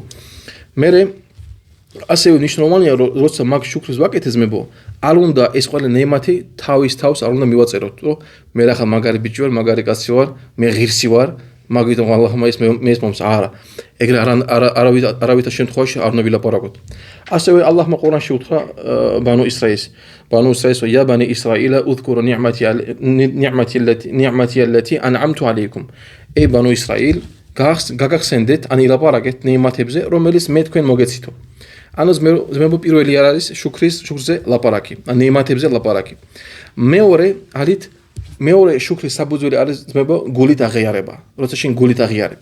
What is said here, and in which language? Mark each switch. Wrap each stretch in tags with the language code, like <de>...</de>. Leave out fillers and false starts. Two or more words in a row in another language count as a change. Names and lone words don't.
<ka>მერე ასევე ნიშნულოვანია როცა მაგ შუქრის ვაკეთებ ძმებო, არ უნდა ეს ყველა ნეიმათი თავის თავს არ უნდა მივაწეროთ, რომ მე ახლა მაგარი ბიჭი ვარ, მაგარი კაცი ვარ, მე ღირსი ვარ, მაგითო ალლაჰმა ეს მომს არა. ეგრე არავითარ შემთხვევაში არ უნდა ვილაპარაკოთ. ასევე ალლაჰმა ყურანში უთხრა ბანუ ისრაილს,</ka> <ar>يا بني إسرائيل اذكروا نعمتي التي أنعمت عليكم.</ar> <ka>ey ბანუ ისრაილ, გაგახსენდეთ, ან ილაპარაკეთ ნეიმათებზე, რომელიც მე თქვენ მოგეცითო. ანუ ძმებო პირველი არის შუქრზე ლაპარაკი, ან ნეიმათებზე ლაპარაკი. მეორე შუქრის საფუძველი არის ძმებო გულით აღიარება. როცა შენ გულით აღიარებ.</ka>